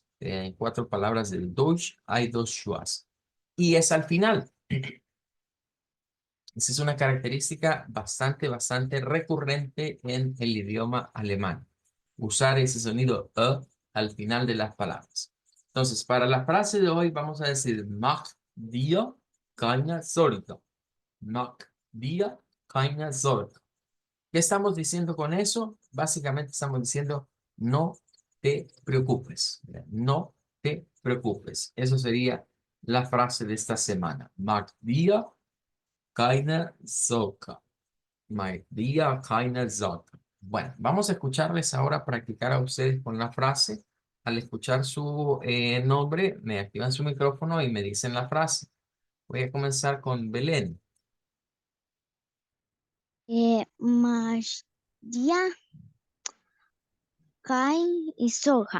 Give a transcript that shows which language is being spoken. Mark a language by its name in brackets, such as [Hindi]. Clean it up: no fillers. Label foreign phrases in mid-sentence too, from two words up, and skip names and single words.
[Spanish] En 4 palabras del Deutsch hay dos shuas. Y es al final. Esa es una característica bastante recurrente en el idioma alemán. Usar ese sonido al final de las palabras. Entonces, para la frase de hoy vamos a decir [German] mach dir keine Sorge. Mach dir keine Sorge. [Spanish] ¿Qué estamos diciendo con eso? Básicamente estamos diciendo no te preocupes. No te preocupes. Eso sería la frase de esta semana. [German] Mach dir keine Sorge. My dear keine Sorge. [Spanish] Bueno, vamos a escucharles ahora practicar a ustedes con la frase. Al escuchar su nombre, me activan su micrófono y me dicen la frase. Voy a comenzar con Belén. Mas dia cai y soja.